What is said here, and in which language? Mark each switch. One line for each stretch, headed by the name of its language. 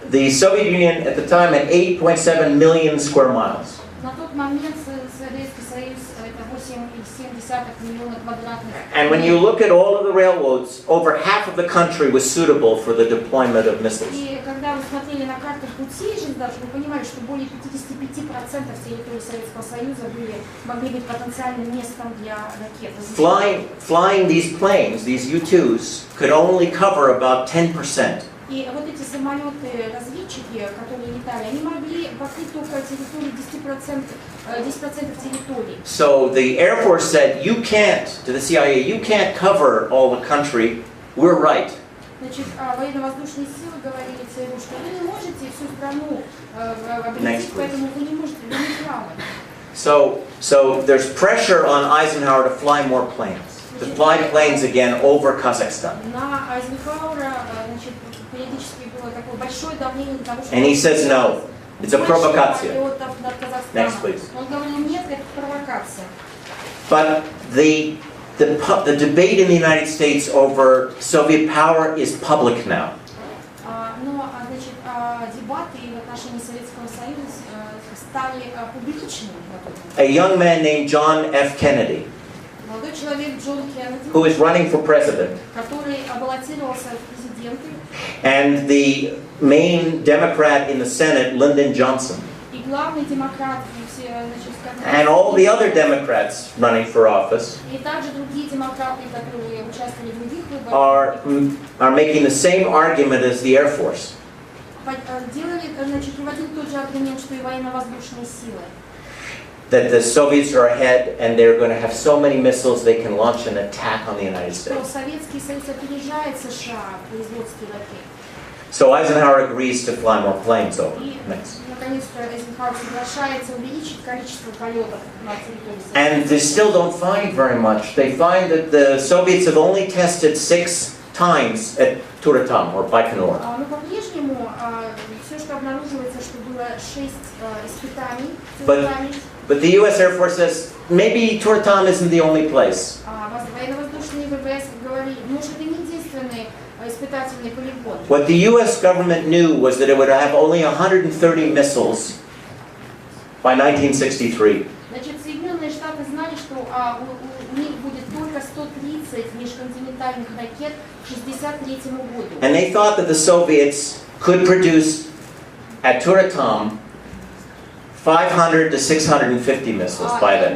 English: The Soviet Union at the time had 8.7 million square miles.
Russian: На тот момент Советский Союз это 8,7 миллиона квадратных.
English: And when you look at all of the railroads, over half of the country was suitable for the deployment of missiles.
Russian: И когда вы смотрели на карту путей железнодорожных, вы понимали, что более 55% территории Советского Союза могли быть потенциальным местом для ракет.
English: Flying these planes, these U-2s, could only cover about 10%.
Russian: И вот эти самолеты-разведчики, которые летали, они могли покрыть только территорию 10% территории.
English: So the Air Force said, you can't, to the CIA, you can't cover all the country. We're right.
Russian: Значит, военно-воздушные силы говорили ЦРУ, что вы не можете всю страну объединить, поэтому вы не можете, вы не правы.
English: So there's pressure on Eisenhower to fly more planes, to fly planes again over Kazakhstan.
Russian: На Айзенхауэра, значит, периодически было такое большое давление для того, чтобы...
English: And he says no, it's a provocation. Next, please.
Russian: Он говорил, нет, это провокация.
English: But the debate in the United States over Soviet power is public now.
Russian: Но, значит, дебаты в отношении Советского Союза стали публичными.
English: A young man named John F. Kennedy,
Russian: Молодой человек Джон Кеннеди,
English: who is running for president,
Russian: который баллотировался в президенты,
English: and the main Democrat in the Senate, Lyndon Johnson,
Russian: и главный демократ,
English: and all the other Democrats running for office
Russian: и также другие демократы, которые участвовали в других выборах,
English: are making the same argument as the Air Force.
Russian: приводили тот же аргумент, что и военно-воздушные силы.
English: That the Soviets are ahead and they're going to have so many missiles they can launch an attack on the United
Russian: Что
English: States.
Russian: Советский Союз опережает США в производстве ракет.
English: So Eisenhower agrees to fly more planes over.
Russian: И,
English: Next.
Russian: наконец-то, Эйзенхауэр соглашается увеличить количество полетов на территории Советского Союза.
English: And they still don't find very much. They find that the Soviets have only tested 6 times at Turatam or Baikonur.
Russian: Но по-прежнему все, что обнаруживается, что было 6 испытаний.
English: But the U.S. Air Force says, maybe Turatam isn't the only place.
Russian: Военно-воздушные ВВС говорили, может, это не единственный испытательный полигон.
English: What the U.S. government knew was that it would have only 130 missiles by 1963.
Russian: Значит, Соединенные Штаты знали, что у них будет только 130 межконтинентальных ракет к 1963 году.
English: And they thought that the Soviets could produce at Turatam 500 to 650 missiles by then.